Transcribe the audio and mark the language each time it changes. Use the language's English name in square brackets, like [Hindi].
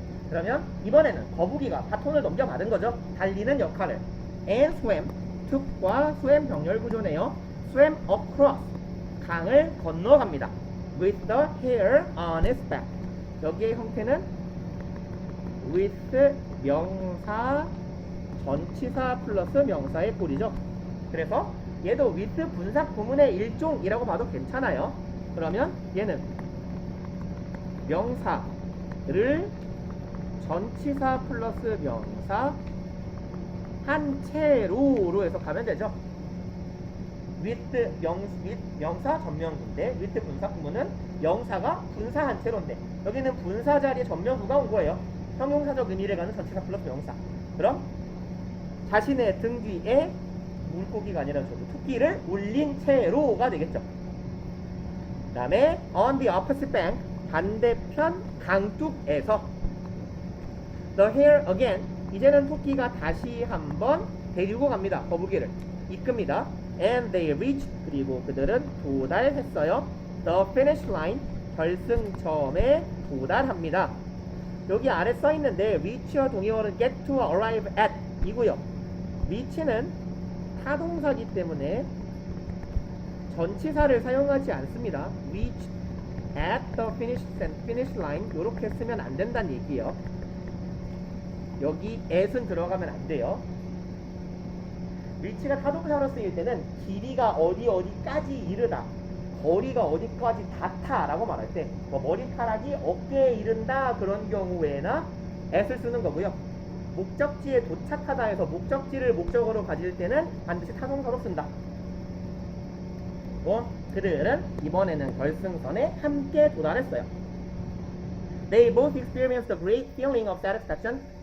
[Korean] 그러면 이번에는 거북이가 바톤을 넘겨받은 거죠. 달리는 역할을. [English] And swam, took과 swam [Korean] 병렬 구조네요. swam across, 강을 건너갑니다. [English] with the hare on its back. [Korean] 여기의 형태는 with 명사, 전치사 플러스 명사의 꼴이죠. 그래서 얘도 with 분사 구문의 일종이라고 봐도 괜찮아요. 그러면 얘는 명사를 전치사 플러스 명사 한 채로로 해석하면 되죠. with 명사 전명구인데 with 분사 구문은 명사가 분사 한 채로인데 여기는 분사 자리에 전명구가 온 거예요. 형용사적 의미를 갖는 전치사 플러스 명사. 그럼 자신의 등 뒤에 물고기가 아니라 저도 토끼를 올린 채로가 되겠죠. 그 다음에 [English] on the opposite bank [Korean] 반대편 강둑에서 [English] the hare again. [Korean] 이제는 토끼가 다시 한번 데리고 갑니다. 거북이를 이끕니다. [English] and they reached. [Korean] 그리고 그들은 도달했어요. [English] the finish line. [Korean] 결승점에 도달합니다. 여기 아래 써 있는데 reach와 동의어는 get to, arrive at 이고요. reach는 타동사기 때문에 전치사를 사용하지 않습니다. [English] reach at the finish line [Korean] 이렇게 쓰면 안 된다는 얘기예요. 여기 at은 들어가면 안 돼요. reach가 타동사로 쓰일 때는 길이가 어디까지 이르다, 거리가 어디까지 닿다 라고 말할 때 뭐 머리카락이 어깨에 이른다 그런 경우에나 at을 쓰는 거고요. 목적지에 도착하다 해서 목적지를 목적어로 가질 때는 반드시 타동사로 쓴다. 그들은 이번에는 결승선에 함께 도달했어요. [English] They both experienced a great feeling of satisfaction.